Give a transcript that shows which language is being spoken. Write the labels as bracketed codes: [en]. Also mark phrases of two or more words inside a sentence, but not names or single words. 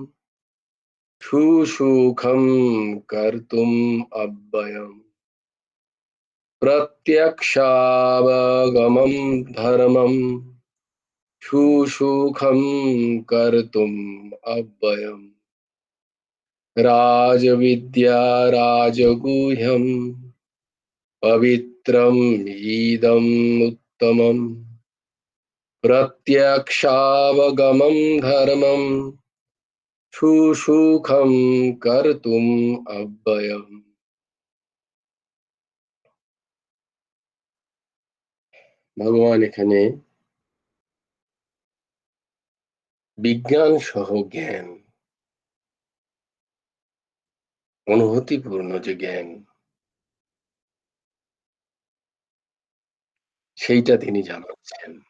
[sa] সুসুখম কর্তুম অব্যয়ম প্রত্যক্ষাবগমম ধর্মম সুসুখম কর্তুম অব্যয়ম রাজবিদ্যা রাজগুহ্যম পবিত্রম ইদম উত্তমম প্রত্যক্ষাবগমম ধর্মম সুসুখম কর্তুম অব্যয়ম। [bn] ভগবান এখানে বিজ্ঞান সহ জ্ঞান, অনুভূতিপূর্ণ যে জ্ঞান, সেইটা তিনি জানাচ্ছেন।